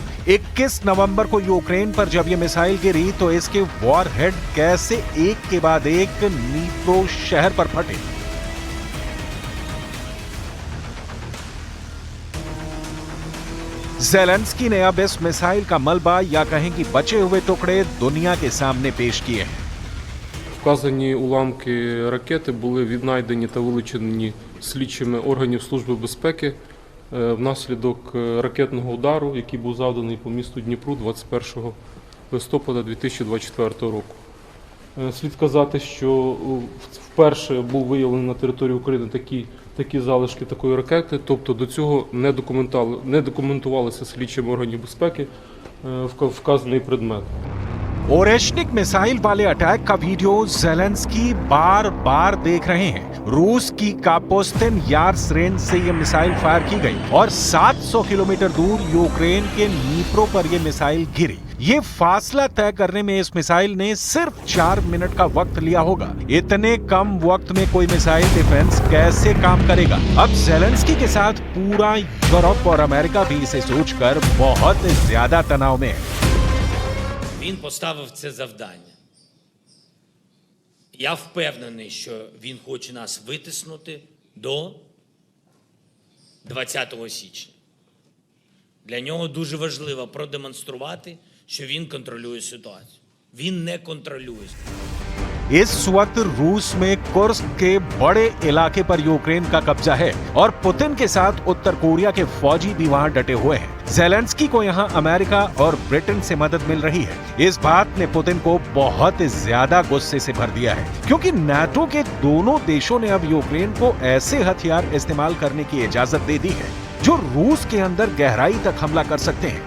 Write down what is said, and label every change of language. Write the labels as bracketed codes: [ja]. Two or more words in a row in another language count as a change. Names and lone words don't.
[hi] 21 नवंबर को यूक्रेन पर जब यह मिसाइल गिरी तो इसके वॉरहेड कैसे एक के बाद एक नीप्रो शहर पर फटे। ज़ेलेंस्की ने अब इस मिसाइल का मलबा या कहें कि बचे हुए टुकड़े दुनिया के सामने पेश किए हैं। [uk] Вказані уламки ракети були віднайдені та вилучені слідчими органів Служби безпеки внаслідок ракетного удару, який був завданий по місту Дніпру 21 листопада 2024 року. Слід сказати, що вперше був виявлений на території України такі залишки такої ракети, тобто до цього не документувалися слідчими органів безпеки вказаний предмет. [hi] ओरेशनिक मिसाइल वाले अटैक का वीडियो ज़ेलेंस्की बार बार देख रहे हैं। रूस की कापुस्तिन यार्स रेंज से यह मिसाइल फायर की गई और 700 किलोमीटर दूर यूक्रेन के नीप्रो पर यह मिसाइल गिरी। ये फासला तय करने में इस मिसाइल ने सिर्फ 4 मिनट का वक्त लिया होगा। इतने कम वक्त में कोई [en] missile defense [hi] कैसे काम करेगा? अब ज़ेलेंस्की के साथ पूरा यूरोप और अमेरिका भी इसे सोचकर बहुत ज्यादा तनाव में है। [uk] Він поставив це завдання. Я впевнений, що він хоче нас витиснути до 20 січня. Для нього дуже важливо продемонструвати, що він контролює ситуацію. Він не контролює. [hi] इस वक्त रूस में कुर्स्क के बड़े इलाके पर यूक्रेन का कब्जा है और पुतिन के साथ उत्तर कोरिया के फौजी भी वहां डटे हुए हैं। ज़ेलेंस्की को यहां अमेरिका और ब्रिटेन से मदद मिल रही है। इस बात ने पुतिन को बहुत ज्यादा गुस्से से भर दिया है, क्योंकि नाटो के दोनों देशों ने अब यूक्रेन को ऐसे हथियार इस्तेमाल करने की इजाजत दे दी है जो रूस के अंदर गहराई तक हमला कर सकते हैं।